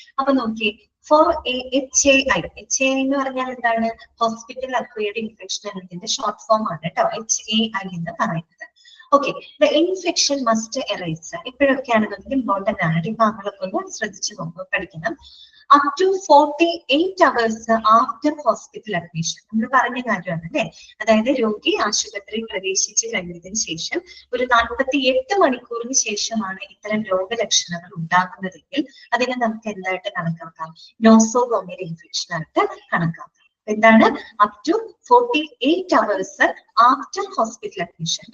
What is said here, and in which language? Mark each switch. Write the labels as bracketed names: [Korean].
[Malayalam] അപ്പൊ നോക്കി, four HAI എന്ന് പറഞ്ഞാൽ എന്താണ്? ഹോസ്പിറ്റൽ അക്വയർഡ് ഇൻഫെക്ഷൻ എന്നതിന്റെ ഷോർട്ട് ഫോം ആണ് കേട്ടോ HAI എന്ന് പറയുന്നത്. Okay, [English] The infection must arise. [Malayalam] ഇപ്പോഴൊക്കെയാണെന്നുണ്ടെങ്കിൽ important ആണ്, ഈ ഭാഗങ്ങളൊക്കെ ഒന്ന് ശ്രദ്ധിച്ചു നോക്കുക, പഠിക്കണം. [English] up to 48 hours after hospital admission. [Malayalam] നമ്മൾ പറഞ്ഞ കാര്യമാണ് അല്ലെ. അതായത് രോഗി ആശുപത്രിയിൽ പ്രവേശിച്ചു കഴിഞ്ഞതിന് ശേഷം ഒരു 48 മണിക്കൂറിന് ശേഷമാണ് ഇത്തരം രോഗലക്ഷണങ്ങൾ ഉണ്ടാകുന്നതെങ്കിൽ അതിനെ നമുക്ക് എന്തായിട്ട് കണക്കാക്കാം? നോസോകോമിയൽ ഇൻഫെക്ഷൻ ആയിട്ട് കണക്കാക്കാം. എന്താണ്? [English] Up to 48 hours after hospital admission.